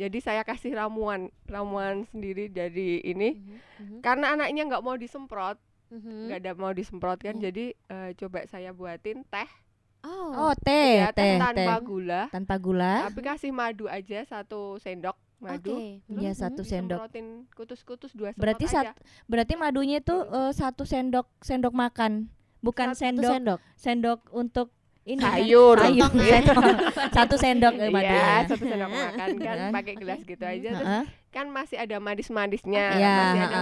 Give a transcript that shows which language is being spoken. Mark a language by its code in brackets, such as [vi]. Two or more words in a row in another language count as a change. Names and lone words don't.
[id] Jadi saya kasih ramuan sendiri dari ini. Mhm. Karena anaknya nggak mau disemprot, Mhm. nggak ada mau disemprot kan. Iya. Jadi coba saya buatin teh, Oh, teh, ya, teh tanpa teh. gula, Tanpa gula. tapi kasih madu aja 1 sendok madu. Oke. Iya, Mhm. 1 sendok. Disemprotin kutus-kutus 2 semprot Berarti aja. berarti madunya itu 1 sendok makan. Bukan Satu sendok sendok. untuk ini Sayur. sayur. Iya. Satu sendok Iya, madunya. 1 sendok makan kan pakai gelas gitu aja. Terus Heeh. kan masih ada manis-manisnya, Iya, masih ada